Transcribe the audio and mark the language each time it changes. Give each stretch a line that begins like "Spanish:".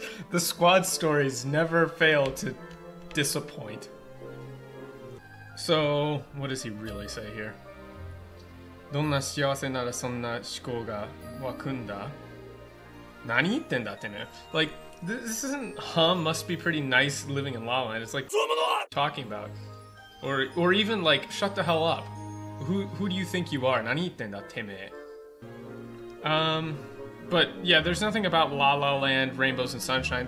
English: The squad stories never fail to disappoint. So, what does he really say here?
Japanese: どんな幸せならそんな思考が湧くんだ? 何言ってんだってね?
English: Like, this isn't must be pretty nice living in La La Land. It's like talking about. Or even like shut the hell up. Who do you think you are?
Japanese: 何言ってんだってめ?
English: But yeah, there's nothing about La La Land, rainbows and sunshine.